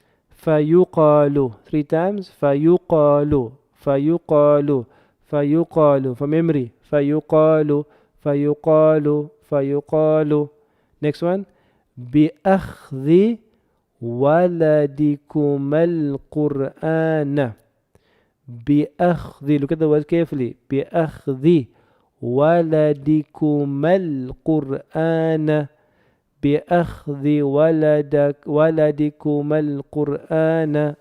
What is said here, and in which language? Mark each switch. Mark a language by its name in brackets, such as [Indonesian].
[English] فيقال 3 times. [Arabic] فيقال فيقال فيقال [English] from memory. [Arabic] فيقال فيقال فيقال. [English] Next one. [Arabic] بأخذ ولدكما القرآن بأخذ. [English] Look at the word carefully. [Arabic] بأخذ ولدكما القرآن بأخذ ولدكما القرآن.